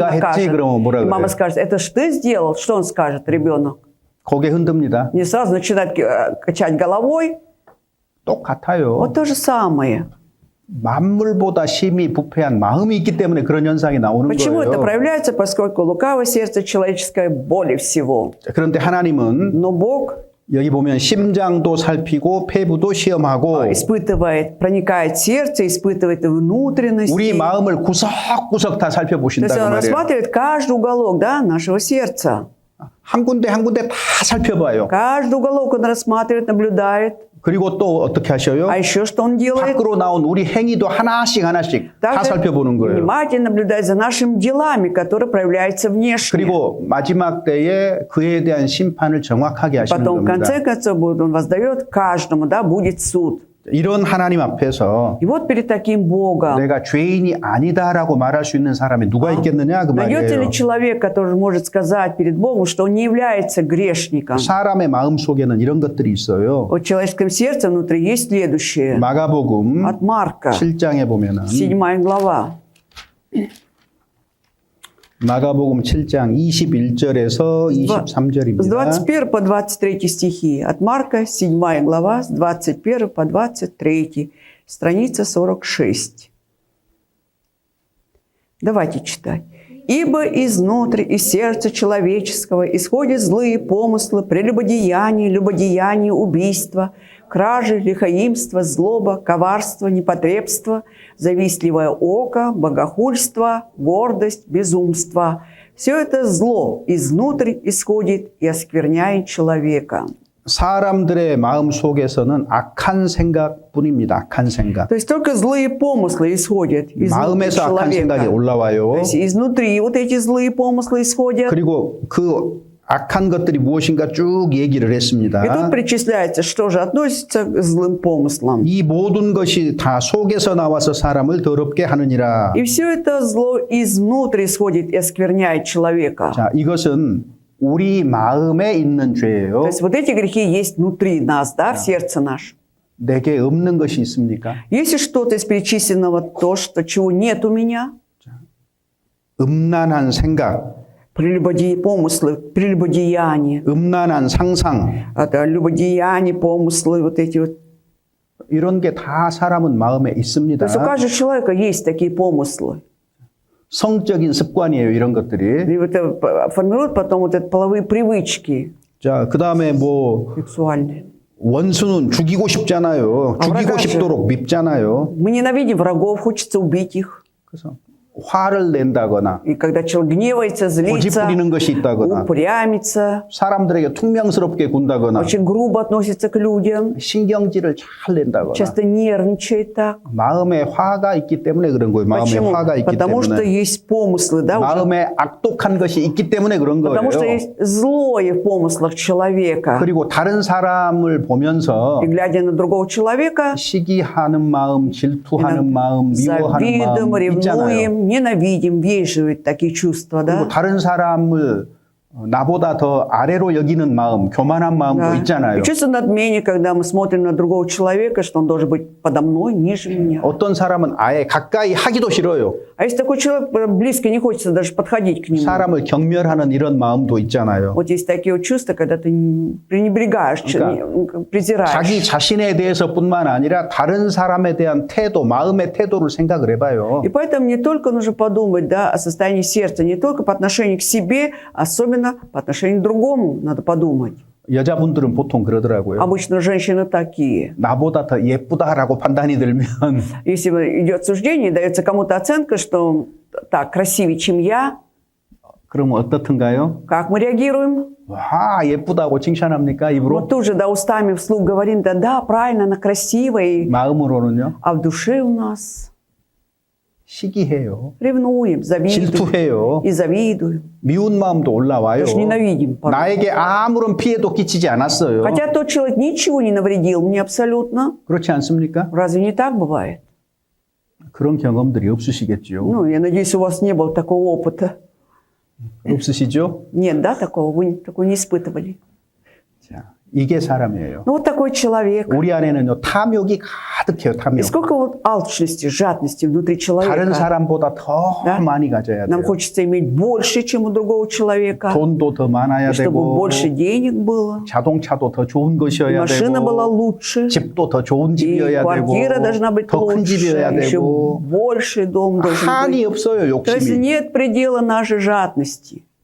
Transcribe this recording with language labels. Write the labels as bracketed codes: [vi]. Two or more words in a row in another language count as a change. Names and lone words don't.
[ko] 네가 했지, [ru] накажет. [ko] 그러면 뭐라 [ru] И мама [ko] 그래요? [ru] скажет, это ж ты сделал? Что он скажет, ребенок? [ko] 고개 흔듭니다. [ru] Не сразу начинает качать головой. [ko] 똑같아요. [ru] Вот то же самое. [ko] 만물보다 심히 부패한 마음이 있기 때문에 그런 현상이 나오는 [ru] Почему это [ko] 거예요. [ru] проявляется? Поскольку лукавое сердце человеческое более всего. [ko] 그런데 하나님은 [ru] Но Бог [ko] 여기 보면 심장도 살피고 폐부도 시험하고 [ru] испытывает, проникает в сердце, испытывает внутренности. [ko] 우리 마음을 구석구석 다 [ru] То есть [ko] 살펴보신다고 [ru] он [ko] 말이에요. [ru] рассматривает каждый уголок, да, нашего сердца. [ko] 한 군데 한 군데 다 살펴봐요. [ru] Каждый уголок он рассматривает, наблюдает. [ko] 그리고 또 어떻게 하셔요? [ru] А еще что он делает? [ko] 밖으로 나온 우리 행위도 하나씩 다 [ru] Также [ko] 살펴보는 거예요. [ru] внимательно наблюдает за нашими делами, которые проявляются внешне. [ko] 그리고 마지막 때에 그에 대한 심판을 정확하게 하시는 [ru] Потом, в [ko] 겁니다. [ru] конце концов, он воздает каждому, да, будет суд. [ko] 이런 하나님 앞에서 [ru] И вот перед таким Богом [ko] 내가 죄인이 아니다라고 말할 수 있는 사람이 누가 있겠느냐 그 [ru] найдете [ko] 말이에요. [ru] ли человек, который может сказать перед Богом, что он не является грешником? [ko] 사람의 마음 속에는 이런 것들이 있어요. [ru] Вот в человеческом сердце внутри есть следующее. [ko] 마가복음 [ru] От Марка, [ko] 7장에 보면은 [ru] 7 глава. [ko] 마가복음 7장 21절에서 [ru] С [ko] 23절입니다. [ru] 21 по 23 стихи. От Марка, 7 глава, с 21 по 23. Страница 46. Давайте читать. «Ибо изнутри, из сердца человеческого исходят злые помыслы, прелюбодеяние, любодеяние, убийство, кражи, лихоимство, злоба, коварство, непотребство, завистливое око, богохульство, гордость, безумство. Все это зло изнутрь исходит и оскверняет человека». [ko] 사람들의 마음 속에서는 악한 생각뿐입니다. 악한 생각. [ru] То есть только злые помыслы исходят изнутри [ko] 마음에서 악한 생각이 [ru] человека. [ko] 올라와요. [ru] То есть изнутри вот эти злые помыслы исходят. [ko] 그리고 그 악한 것들이 무엇인가 쭉 얘기를 [ru] И тут [ko] 했습니다. [ru] причисляется, что же относится к злым помыслам. [ko] 이 모든 것이 다 속에서 나와서 사람을 더럽게 하느니라. [ru] И все это зло изнутри исходит и оскверняет человека. [ko] 자, 이것은 우리 마음에 있는 죄예요. [ru] То есть вот эти грехи есть внутри нас, да, в сердце нашем. [ko] 내게 없는 것이 있습니까? [ru] Если что-то из перечисленного, то, что чего нет у меня, [ko] 음란한 생각, [ru] помыслы, прелюбодеяние, [ko] 음란한 상상, [ru] это любодеяние, помыслы, вот эти вот. [ko] 이런 게 다 사람은 마음에 [ru] То [ko] 있습니다. [ru] есть у каждого человека есть такие помыслы. [ko] 성적인 습관이에요, 이런 것들이. [ru] И это формирует потом вот это половые привычки [ko] 자, 그 다음에 뭐, [ru] сексуальные. [ko] 원수는 죽이고 싶잖아요. 죽이고 그러죠. 싶도록 밉잖아요. [ru] Мы ненавидим врагов, хочется убить их. [ko] 그래서 화를 낸다거나, [ru] И когда человек гневается, [ko] 고집 [ru] злится, [ko] 부리는 것이 있다거나, [ru] упрямится, [ko] 사람들에게 퉁명스럽게 군다거나, [ru] очень грубо относится к людям, [ko] 신경질을 잘 낸다거나, [ru] часто нервничает так. [ko] 마음에 화가 있기 때문에 그런 거예요. 마음에 [ru] Почему? [ko] 화가 있기 [ru] Потому что [ko] 때문에. [ru] есть помыслы, да, уже. [ko] 마음에 악독한 것이 있기 때문에 그런 [ru] Потому что [ko] 거예요. [ru] есть злое в помыслах человека. [ko] 그리고 다른 사람을 보면서 [ru] И глядя на другого человека, [ko] 시기하는 마음, 질투하는 마음, 미워하는 [ru] завидуем, [ko] 마음 있잖아요. [ru] ревнуем, ненавидим, есть же такие чувства, [ko] 그리고 [ru] да? [ko] 다른 사람을 나보다 더 아래로 여기는 마음, 교만한 마음도 [ru] Да. [ko] 있잖아요. [ru] И чувство надмения, когда мы смотрим на другого человека, что он должен быть подо мной, ниже меня. [ko] 어떤 사람은 아예 가까이 하기도 싫어요. [ru] А если такой человек близко не хочется даже подходить к нему. [ko] 사람을 경멸하는 이런 마음도 있잖아요. [ru] Вот есть такие вот чувства, когда ты пренебрегаешь, презираешь. [ko] 자기 자신에 대해서뿐만 아니라 다른 사람에 대한 태도, 마음의 태도를 생각을 해봐요. [ru] И поэтому не только нужно подумать, да, о состоянии сердца, не только по отношению к себе, особенно по отношению к другому надо подумать. [ko] 여자분들은 보통 그러더라고요. [ru] Обычно женщины такие. [ko] 나보다 더 예쁘다라고 판단이 들면 [ru] Если идет суждение, дается кому-то оценка, что так, красивее, чем я, [ko] 그러면 어떻든가요? [ru] как мы реагируем? [ko] 와, 예쁘다고 칭찬합니까? 입으로? [ru] Вот тут же, да, устами вслух говорим, да, правильно, она красивая, [ko] 마음으로는요? [ru] а в душе у нас [ko] 시기해요. [ru] ревнуем, завидуем [ko] 질투해요. [ru] и завидуем. [ko] 미운 마음도 올라와요. [ru] Даже ненавидим порой. [ko] 나에게 아무런 피해도 끼치지 않았어요. [ru] Хотя тот человек ничего не навредил мне абсолютно. [ko] 그렇지 않습니까? [ru] Разве не так бывает? [ko] 그런 경험들이 없으시겠죠. [ru] Ну, я надеюсь, у вас не было такого опыта. [ko] 없으시죠? [ru] Нет, да, такого? Вы такого не испытывали? [ko] 자, 이게 사람이에요. [ru] Ну, вот такой человек. [ko] 우리 안에는요, 탐욕이 가득해요, [ru] И [ko] 탐욕. [ru] сколько вот алчности, жадности внутри [ko] 다른 [ru] человека. [ko] 사람보다 더 [ru] Да? [ko] 많이 가져야 [ru] Нам [ko] 돼요. [ru] хочется иметь больше, чем у другого человека. [ko] 돈도 더 많아야 [ru] Чтобы [ko] 되고, [ru] больше денег было. [ko] 자동차도 더 좋은 [ru] И [ko] 것이어야 [ru] машина была [ko] 되고, [ru] лучше. [ko] 집도 더 좋은 [ru] И [ko] 집이어야 [ru] квартира должна быть [ko] 되고, 더 큰 [ru] лучше. [ko] 집이어야 [ru] Еще [ko] 되고, [ru] больше дом должен [ko] 한이 [ru] быть. [ko] 없어요, [ru] То есть [ko] 욕심이. [ru] нет предела нашей жадности.